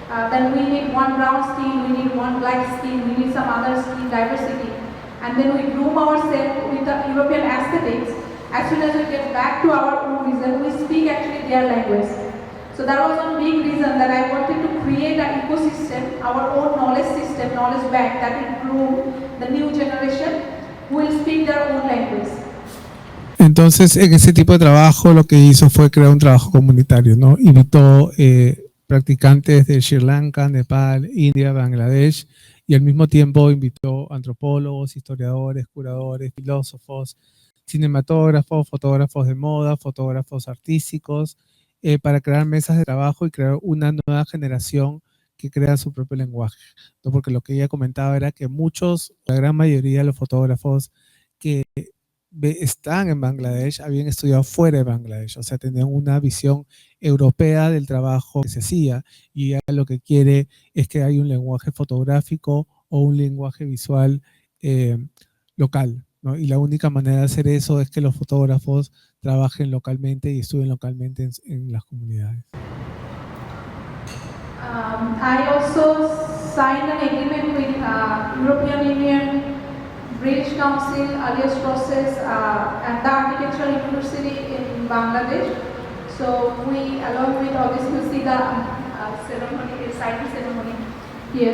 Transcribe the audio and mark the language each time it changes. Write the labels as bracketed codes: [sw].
[en] Then we need one brown skin, we need one black skin, we need some other skin diversity, and then we groom ourselves with the European aesthetics. As soon as we get back to our own region, we speak actually their language. So that was one big reason that I wanted to create an ecosystem, our own knowledge system, knowledge bank that will groom the new generation who will speak their own language. [es] Entonces, en ese tipo de trabajo, lo que hizo fue crear un trabajo comunitario, ¿no? Invitó practicantes de Sri Lanka, Nepal, India, Bangladesh, y al mismo tiempo invitó antropólogos, historiadores, curadores, filósofos, cinematógrafos, fotógrafos de moda, fotógrafos artísticos, para crear mesas de trabajo y crear una nueva generación que crean su propio lenguaje, ¿no? Porque lo que ella comentaba era que la gran mayoría de los fotógrafos que están en Bangladesh habían estudiado fuera de Bangladesh, o sea, tenían una visión europea del trabajo que se hacía, y ella lo que quiere es que haya un lenguaje fotográfico o un lenguaje visual local, ¿no? Y la única manera de hacer eso es que los fotógrafos trabajen localmente y estudien localmente en las comunidades. [en] I also signed an agreement with European Union, British Council, Alias Process, and the Architectural University in Bangladesh. So we, along with obviously, you see the ceremony, signing ceremony here.